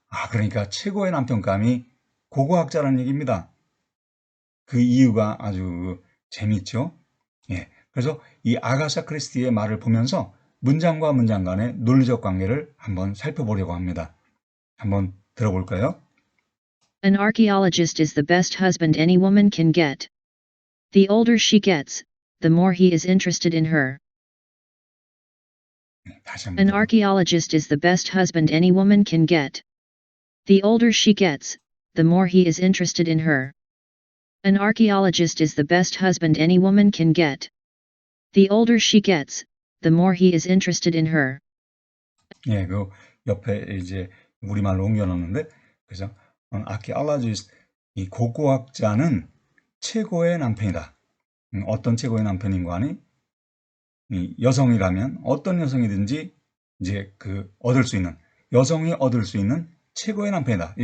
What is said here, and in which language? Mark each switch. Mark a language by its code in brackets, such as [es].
[ko] 그러니까 최고의 남편감이 고고학자라는 얘기입니다. 그 이유가 아주 재밌죠. 예. 그래서 이 아가사 크리스티의 말을 보면서 문장과 문장 간의 논리적 관계를 한번 살펴보려고 합니다. 한번 들어볼까요? [en] An archaeologist is the best husband any woman can get. The older she gets, the more he is interested in her. [ko] 다시 한번 [en] An [ko] 들어볼까요? [en] archaeologist is the best husband any woman can get. The older she gets, the more he is interested in her. An archaeologist is the best husband any woman can get. The older she gets, the more he is interested in her. [ko] 예, 그 옆에 이제 우리말로 옮겨놓는데, 그래서 archaeologist, 이 고고학자는 최고의 남편이다. 어떤 최고의 남편인가 하니, 이 여성이라면 어떤 여성이든지 이제 얻을 수 있는, 여성이 얻을 수 있는 최고의 남편이다.